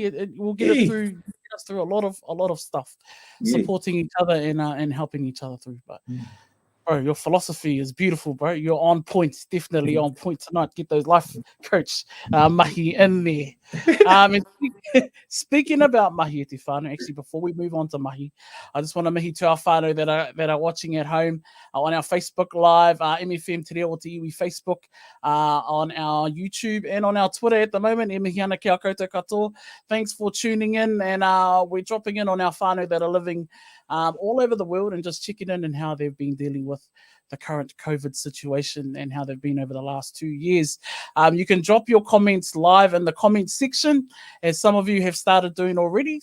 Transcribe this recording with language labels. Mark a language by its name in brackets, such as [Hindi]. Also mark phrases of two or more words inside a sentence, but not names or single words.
[English] We'll get us through a lot of stuff, supporting each other and helping each other through. But bro, your philosophy is beautiful, bro. You're on point, definitely on point tonight. Get those life coach mahi in there. And speaking about [Māori] mahi te whānau, [English] actually, before we move on to mahi, I just want to mihi to our whānau that are watching at home on our Facebook Live, MFM Te Reo o Te Iwi Facebook, on our YouTube and on our Twitter at the moment. [Māori] E mihi ana ki a koutou katoa. [English] Thanks for tuning in, and we're dropping in on our whānau that are living all over the world and just checking in and how they've been dealing with the current COVID situation and how they've been over the last 2 years. You can drop your comments live in the comment section, as some of you have started doing already.